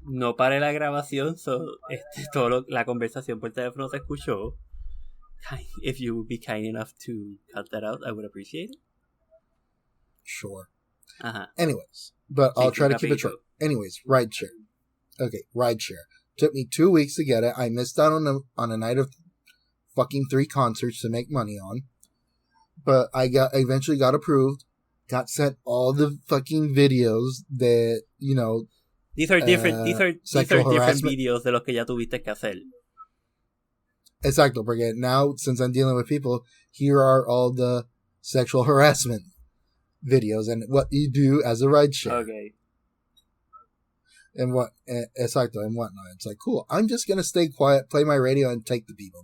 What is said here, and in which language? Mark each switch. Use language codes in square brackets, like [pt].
[es] No paré la grabación, so la conversación por teléfono se escuchó. [en] If you would be kind enough to cut that out, I would appreciate it. Sure. Uh-huh. Anyways, but I'll try to keep it short. Anyways, rideshare. Okay, rideshare. Took me 2 weeks to get it. I missed out on a night of fucking 3 concerts to make money on. But I eventually got approved. Got sent all the fucking videos that, you know. These are different videos [es] de los que ya tuviste que hacer. Exacto, porque [en] now, since I'm dealing with people, here are all the sexual harassment videos and what you do as a rideshare. Okay. And exacto, and whatnot. It's like, cool, I'm just gonna stay quiet, play my radio, and take the people.